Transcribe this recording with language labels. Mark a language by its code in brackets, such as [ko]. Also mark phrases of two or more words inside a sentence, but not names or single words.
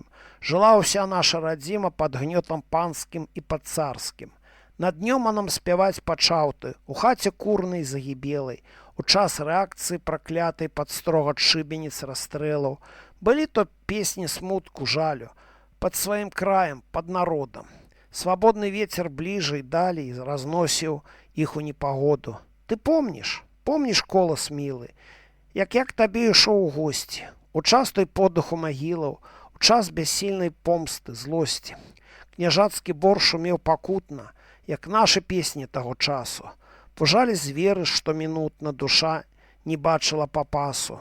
[be] Жыла ўся наша радзіма пад гнётам панскім і пад царскім. Над днём а нам спяваць пачаў ты, у хаце курнай загібелай, у час рэакцыі праклятай пад строгат шыбеніц расстрэлаў. Былі то песні смутку, жалю, пад сваім краем, пад народам. [ru] Свободный ветер ближе и далей разносил их у непогоду. Ты помнишь колос милы, [be] як я к табе ішоў у госці, у час той подуху магілаў, у час бяссільнай помсты, злосці. Княжацкі бор шумеў пакутна, як нашы песні таго часу. Пужалі зверы, штомінутна душа не бачыла папасу.